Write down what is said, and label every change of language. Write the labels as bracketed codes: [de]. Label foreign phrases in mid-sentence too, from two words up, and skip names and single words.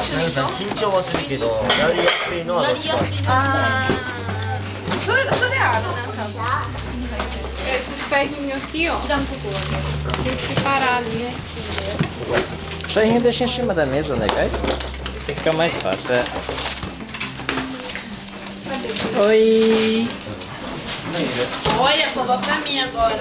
[ja] 緊張はするけど、やりやすいのはどっちか。それあるな、多分。 [pt] Esses ferrinhos aqui, ó. Tem que separar ali, né? isso aí deixa em cima da mesa, nega. Fica mais fácil. É. Oi! Olha, coloca pra mim agora.